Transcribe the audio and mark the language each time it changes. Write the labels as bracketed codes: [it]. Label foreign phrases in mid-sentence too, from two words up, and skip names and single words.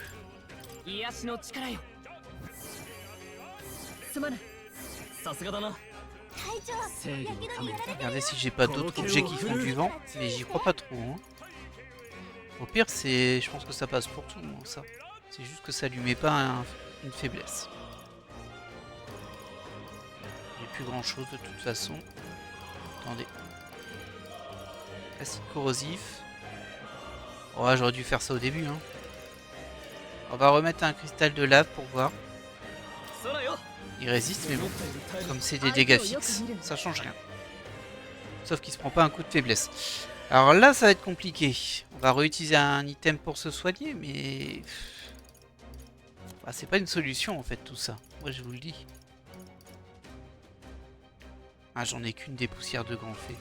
[ja] 癒しの力よすまないさすがだな隊長正義やのためにけどにやられてる [fr] Regardez si j'ai pas d'autres objets qui font du vent, mais j'y crois pas trop. Hein. Au pire, c'est, je pense que ça passe pour tout, moi, ça. C'est juste que ça lui met pas une faiblesse. Il n'y a plus grand chose de toute façon. Attendez. Acide corrosif. Ouais, j'aurais dû faire ça au début. Hein. On va remettre un cristal de lave pour voir. [ja] 空よ [fr] Il résiste, mais [ja] 思 [fr] bon. [ja] ったより耐える [fr] Comme c'est des dégâts fixes, ça change rien. Sauf qu'il se prend pas un coup de faiblesse. Alors là, ça va être compliqué. On va réutiliser un item pour se soigner, mais... Bah, c'est pas une solution en fait tout ça. Moi je vous le dis. Ah, j'en ai qu'une des poussières de grand fée.